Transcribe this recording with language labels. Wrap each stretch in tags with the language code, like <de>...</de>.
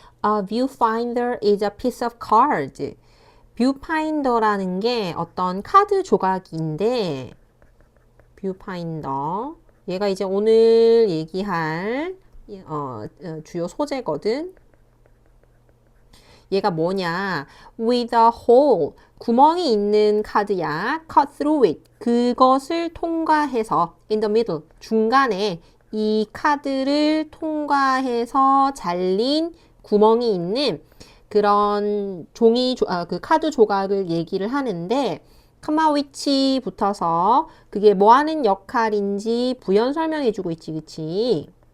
<en>A viewfinder is a piece of card.</en> <ko>viewfinder라는 게 어떤 카드 조각인데, viewfinder. 얘가 이제 오늘 얘기할 주요 소재거든. 얘가 뭐냐?</ko> <en>With a hole.</en> <ko>구멍이 있는 카드야.</ko> <en>Cut through it.</en> <ko>그것을 통과해서</ko> <en>in the middle.</en> <ko>중간에 이 카드를 통과해서 잘린 구멍이 있는 그런 그 카드 조각을 얘기를 하는데 컴마 위치 붙어서 그게 뭐 하는 역할인지 부연 설명해 주고 있지, 그치?</ko>